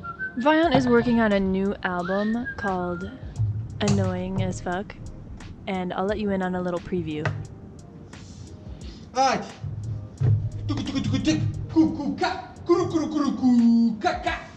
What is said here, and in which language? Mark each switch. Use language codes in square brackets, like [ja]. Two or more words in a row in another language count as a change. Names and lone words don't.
[en] Viant is working on a new album called Annoying as Fuck, and I'll let you in on a little preview. Right. Tuku tuku tuku tik. Kuku ka. Kuru kuru kuru ku ka ka.